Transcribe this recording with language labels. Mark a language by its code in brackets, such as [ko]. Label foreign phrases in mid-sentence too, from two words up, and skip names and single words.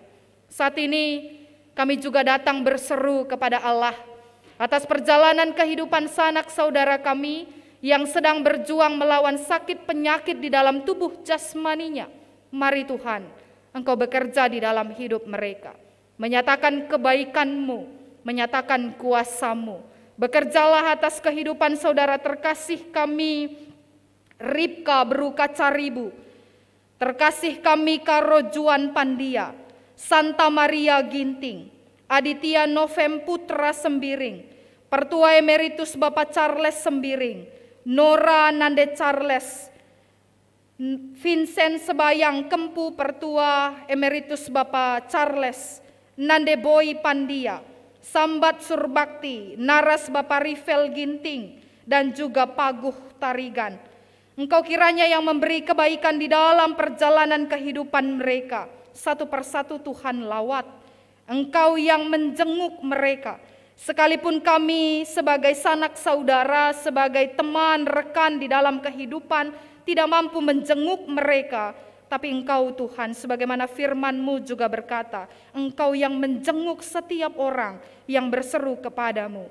[id] Saat ini kami juga datang berseru kepada Allah atas perjalanan kehidupan sanak saudara kami yang sedang berjuang melawan sakit penyakit di dalam tubuh jasmaninya. Mari Tuhan, Engkau bekerja di dalam hidup mereka, menyatakan kebaikan-Mu, menyatakan kuasa-Mu. Bekerjalah atas kehidupan saudara terkasih kami, Ripka Beruka Caribu, terkasih kami Karo Juan Pandia, Santa Maria Ginting, Aditya Novem Putra Sembiring, Pertua Emeritus Bapak Charles Sembiring, Nora Nande Charles, Vincent Sebayang Kempu Pertua Emeritus Bapak Charles, Nande Boy Pandia, Sambat Surbakti, Naras Bapak Rivel Ginting, dan juga Paguh Tarigan. Engkau kiranya yang memberi kebaikan di dalam perjalanan kehidupan mereka. Satu persatu Tuhan lawat. Engkau yang menjenguk mereka. Sekalipun kami sebagai sanak saudara, sebagai teman, rekan di dalam kehidupan, tidak mampu menjenguk mereka, tapi Engkau Tuhan, sebagaimana firman-Mu juga berkata, Engkau yang menjenguk setiap orang yang berseru kepadamu.